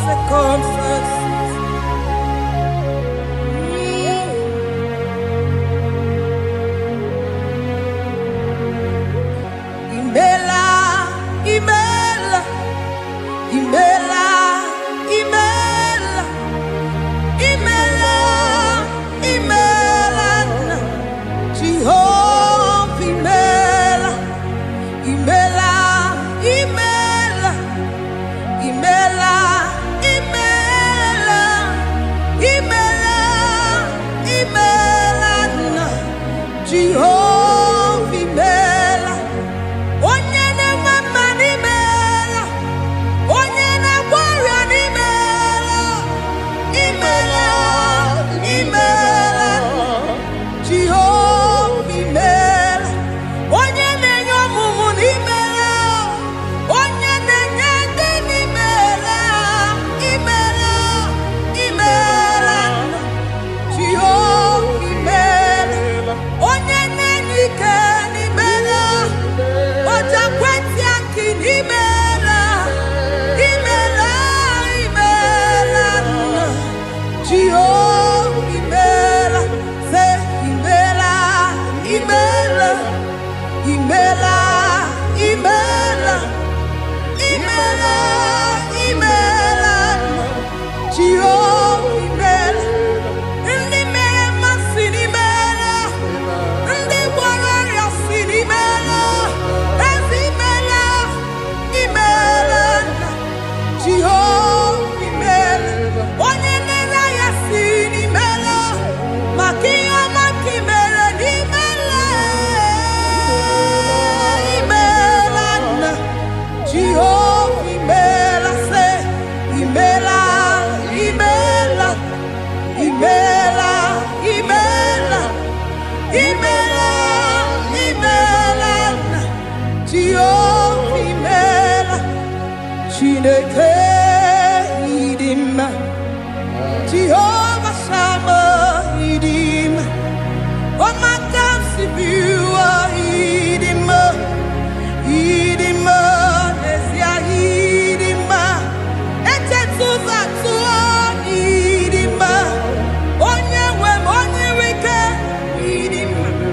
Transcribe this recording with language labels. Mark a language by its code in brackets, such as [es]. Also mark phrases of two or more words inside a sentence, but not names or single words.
[en] circumstances. [ig] Imela, Imela, Imela, Imela, Imela, Imela, Jehovah, Imela, Imela, Imela, Imela, Imela, Imela, Imela, Jehovah, Imela. Onye na-mama n'imela, onye na-agwara n'imela, imela, imela, Jehova imela. Onye na-enye ọmụmụ n'imela, onye na-enye ndị n'imela, imela, imela, Jehova imela. Onye na-enye ike n'imela, Oja kweti aki n'imela, imela, imela, Jehovah imela, say imela, imela, imela, imela, imela, imela, Jehovah imela. Ndị mere mmasị n'imela, ndị gwara ya si n'imela, ezi imela, imela, Jehovah imela. Onye nere ya si n'imela, maka ihe ọma ka imere n'imela, imela, Jehovah imela, say imela, imela, imela, imela, imela, imela, Jehovah imela. Chineke idima, Jehovah Sama idima, Omaka sibiwa idima, idima, Nesia idima, Echetuza tuo idima, Onye wem onye wike idima,